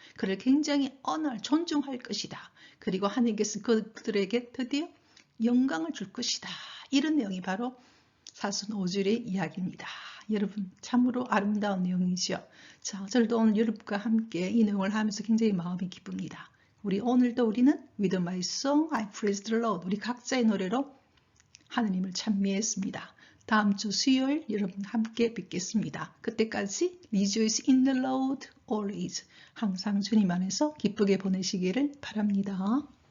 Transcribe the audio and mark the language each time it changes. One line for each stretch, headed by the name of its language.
Korean: 그를 굉장히 honor, 존중할 것이다. 그리고 하나님께서 그들에게 드디어 영광을 줄 것이다. 이런 내용이 바로 사순 5줄의 이야기입니다. 여러분 참으로 아름다운 내용이죠. 자, 저도 오늘 여러분과 함께 이 내용을 하면서 굉장히 마음이 기쁩니다. 우리는
English: With my song I praise the Lord,
Korean: 우리 각자의 노래로 하느님을 찬미했습니다. 다음 주 수요일 여러분 함께 뵙겠습니다. 그때까지
English: Rejoice in the Lord always,
Korean: 항상 주님 안에서 기쁘게 보내시기를 바랍니다.